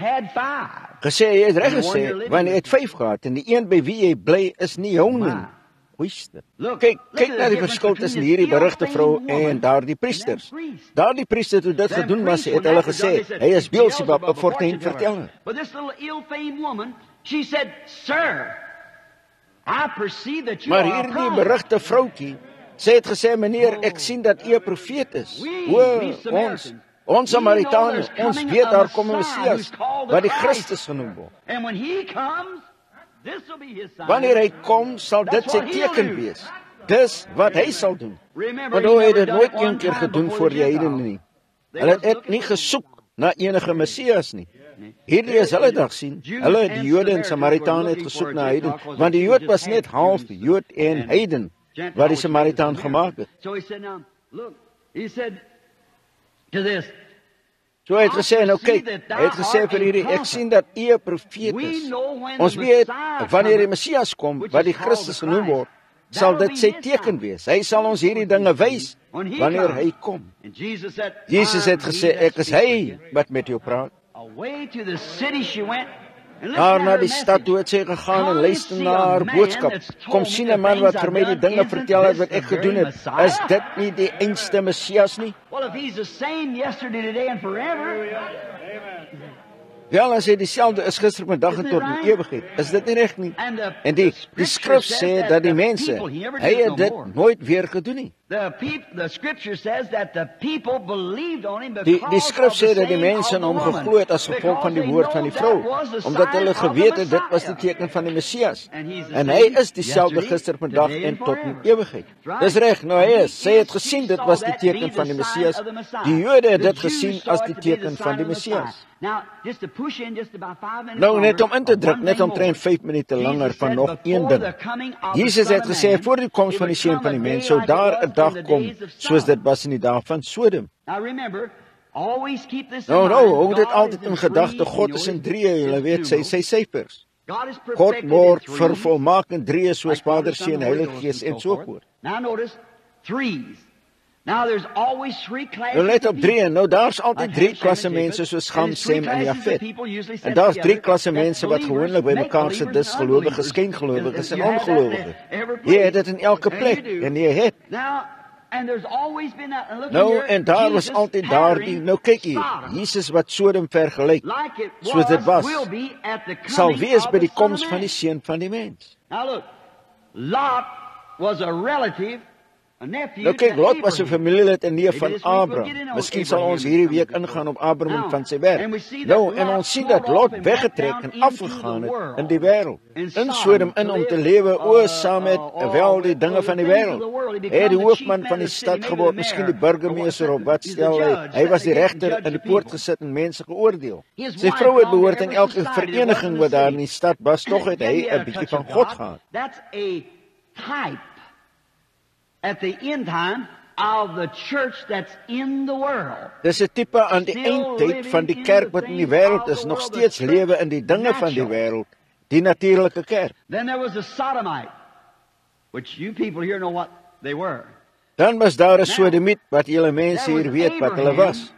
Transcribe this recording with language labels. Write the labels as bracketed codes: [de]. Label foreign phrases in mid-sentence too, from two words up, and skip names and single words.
[af] Gesê, "Jy het reg gesê, want jy het 5 gehad en die een by wie jy bly is nie jou nie." goeieste. Kyk na die verskil tussen hierdie berugte vrou en daardie priesters. Daardie priester toe dit gedoen was, het hulle gesê, hy is Beelzebub, 'n fortuinverteller. [en] But this little ill-famed woman, she said, "Sir, I perceive that you [af] Maar [en] are a [af] hierdie [en] prophet." [af] berugte vroutjie, sy het gesê, meneer, ek sien dat u 'n profeet is. Ons Samaritane, ons weet daar kom 'n Messias, wat die Christus genoem word. [en] And when he comes, this will be his sign. [af] Wanneer hy kom, sal dit sy teken wees. Dis wat hy sal doen. Want hy het dit nooit een keer gedoen voor die heidene nie. Hulle het nie gesoek na enige Messias nie. Hierdie is hulle dag sien. Hulle, die Jode en Samaritane, het gesoek na heiden, want die Jood was net half Jood en heiden, wat die Samaritaan gemaak het. [en] So he said, now, look, he said to this, [af] So hy het gesê, nou kyk, hy het gesê vir hierdie, ek sien dat u 'n profeet is. Ons weet, wanneer die Messias kom, wat die Christus genoem word, sal dit sy teken wees. Hy sal ons hierdie dinge wys, wanneer hy kom. [en] and Jesus said, [af] Jesus het gesê, ek is hy wat met jou praat. [en] away to the city she went. And [af] Daar [en] listen to [af] na [en] her [af] die stad [en] message. [af] toe het sy gegaan en luister na haar boodskap. Kom sien 'n man wat vir my die dinge vertel het wat ek gedoen het. Is dit nie die einste Messias nie? [en] Well, if he's the same yesterday, today, and forever, [af] Wel, as hy dieselfde is gister, vandag en tot in ewigheid, is dit nie reg nie? En die skrif sê dat die mense, hy het dit nooit weer gedoen nie. [en] the scripture says that the people believed on him because [af] Die skrif [en] of the [af] sê dat die [en] saying [af] mense in [en] of [af] hom [en] the woman. [af] geglo het as gevolg [en] Because [af] van die [en] they [af] woord [en] know [af] van die [en] that [af] vrou, [en] was the [af] omdat [en] sign [af] hulle [en] of the [af] geweet het dit was die [en] Messiah. [af] teken van die Messias. [en] And he's the [af] En [en] same [af] hy is dieselfde [en] yesterday, [af] gister, vandag [en] today, [af] en [en] and [af] tot in [en] forever. [af] ewigheid. Dis reg, nou hy is. Sy het gesien dit was die teken van die Messias. Die Jode het dit gesien as die teken van die Messias. [en] Now, just to push in just about 5 minutes [af] Nou net om [en] longer, [af] in te druk, [en] one [af] net [en] thing [af] omtrent [en] more. [af] 5 minute langer [en] Jesus [af] van [en] said, [af] nog een [en] before [af] ding. [en] the coming of the [af] Jesus [en] Son [af] het [en] of [af] gesê, [en] Man, [af] voor die koms [en] it [af] van die [en] would [af] Seun [en] come [af] van die [en] a [af] mens, [en] day [af] sou [en] like [af] daar [en] it was [af] 'n dag [en] in the [af] kom, [en] days of [af] soos [en] Sodom. [af] dit was in die dae van Sodom. [en] Now remember, always keep this in [af] Nou, [en] mind. [af] hou dit [en] God [af] altyd [en] is [af] in gedagte, [en] three, [af] God [en] you [af] is [en] know [af] in [en] it, [af] drieë, julle weet sy syfers. [en] God is [af] God [en] perfected [af] word [en] in threes, [af] vervolmaak in drieë, soos [en] like [af] Vader, [en] Son, [af] Seun, [en] the Holy [af] Heilige [en] Ghost, [af] Gees [en] and [af] en [en] so [af] so [en] forth. [af] voort. [en] Now notice, threes. Now there's always three classes [af] Nou let [en] of [af] op [en] people. [af] drieë, nou daar's altyd [en] Like [af] drie [en] Ham, Shem, [af] klasse [en] and Japheth. [af] mense soos [en] And [af] Gam, [en] there's three [af] Sem en [en] classes of [af] Jafet. [en] people usually [af] En [en] set [af] daar's drie [en] together. [af] klasse [en] That's [af] mense wat [en] believers, [af] gewoonlik by mekaar sit, [en] make-believers, [af] dis [en] and [af] gelowiges, [en] unbelievers. [af] skyngelowiges en [en] You have that [af] ongelowiges. [en] in every [af] Jy [en] place. [af] het dit in elke [en] And [af] plek [en] you do. [af] en jy het. [en] Now, and there's always been that. And look [af] Nou [en] here, [af] en daar was [en] Jesus [af] altyd daardie, [en] pattering [af] nou kyk hier, [en] Sodom. [af] Jesus wat Sodom vergelyk, [en] Like it [af] soos dit was, [en] will be at the [af] sal [en] coming [af] wees [en] of [af] by [en] the [af] die [en] Son of [af] koms [en] Man. [af] van die Seun van die mens. [en] Now look, Lot was a relative, a nephew [af] Nou kyk, [en] to [af] Lot was 'n [en] Abraham. [af] familielid en neef [en] Maybe [af] van [en] this week we'll [af] Abraham. [en] get in on [af] Miskien sal ons [en] Abraham [af] hierdie [en] some [af] week [en] of the [af] ingaan op [en] people. [af] Abraham [en] Now, [af] van sy werk. [en] and we see that [af] Nou, en [en] Lot [af] ons sien [en] sold [af] dat Lot [en] off and [af] weggetrek [en] went [af] en [en] down [af] afgegaan [en] into the [af] het [en] world. [af] in die wêreld. [en] In [af] In [en] Sodom [af] Sodom in [en] to [af] om te [en] live, [af] lewe saam met wel die dinge [en] with [af] van die [en] the things [af] wêreld. [en] of the world. He [af] Hy het [en] becomes [af] die [en] the [af] hoofman [en] chief [af] van [en] man [af] die [en] of the [af] stad [en] city, maybe [af] geword, [en] the [af] miskien die [en] mayor, [af] burgemeester [en] or [af] of wat [en] he's the [af] stel hy. [en] judge, [af] Hy was die [en] that [af] regter [en] judge [af] in die [en] the [af] poort [en] people. [af] gesit en mense geoordeel. [en] His [af] Sy [en] wife [af] vrou het [en] belonged [af] behoort [en] to [af] in [en] every [af] elke [en] society that was [af] vereniging [en] in [af] wat [en] the [af] daar [en] city. [af] in die stad was, tog het [en] Then [af] hy [en] he had [af] 'n [en] a [af] bietjie [en] touch [af] van [en] of [af] God [en] God. [af] gehad. [en] That's a type at the end time of the church that's in the world. [af] Dis 'n tipe aan die eindtyd van die kerk wat in die wêreld is, nog steeds lewe in die dinge van die wêreld, die natuurlike kerk. [en] Then there was a Sodomite, which you people here know what they were. [af] Dan was daar 'n Sodomiet wat julle mense hier weet wat hulle was.